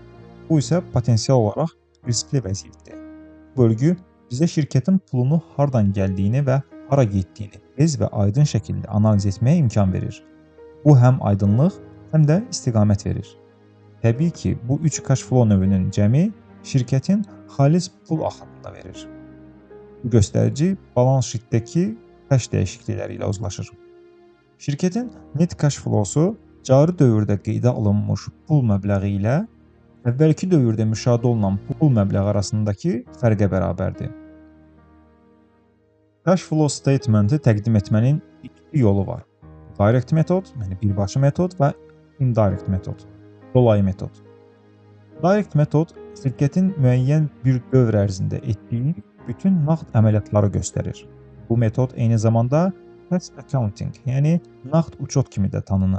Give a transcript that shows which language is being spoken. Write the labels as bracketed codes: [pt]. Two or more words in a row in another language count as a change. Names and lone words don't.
[az] Bu isə potensial olaraq riskli vəziyyətdir. Bu bölgü bizə şirkətin pulunu hardan gəldiyini və hara getdiyini tez və aydın şəkildə analiz etməyə imkan verir. Bu həm aydınlıq, həm də istiqamət verir. Təbii ki, bu 3 [en] cash flow [az] növünün cəmi şirkətin xalis pul axınında verir. Bu göstərici [en] balance sheet- [az] dəki cash dəyişiklikləri ilə uzlaşır. Şirkətin [en] net cash flow- [az] su cari dövrdə qeydə alınmış pul məbləği ilə əvvəlki dövrdə müşahidə olunan pul məbləği arasındakı fərqə bərabərdir. [en] Cash flow statement- [az] i təqdim etmənin iki yolu var. Direct metod, yəni birbaşa metod və indirect metod, dolayı metod. Direct metod şirketin müəyyən bir dövr ərzində etdiyi bütün nağd əməliyyatları göstərir. Bu metod eyni zamanda [en] cash accounting, [az] yəni nağd uçot kimi də tanınır.